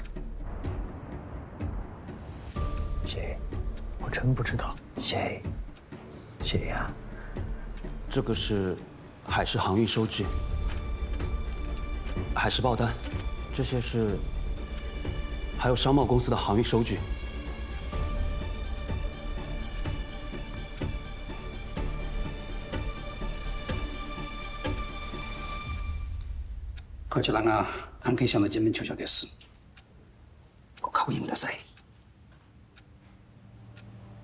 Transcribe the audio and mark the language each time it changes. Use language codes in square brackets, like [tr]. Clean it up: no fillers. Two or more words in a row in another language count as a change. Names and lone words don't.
[zh] 谁？我真不知道。谁呀？这个是海事航运收据、海事报单，这些是还有商贸公司的航运收据。 [ja] こちらが案件者の人面調書です。ご確認ください。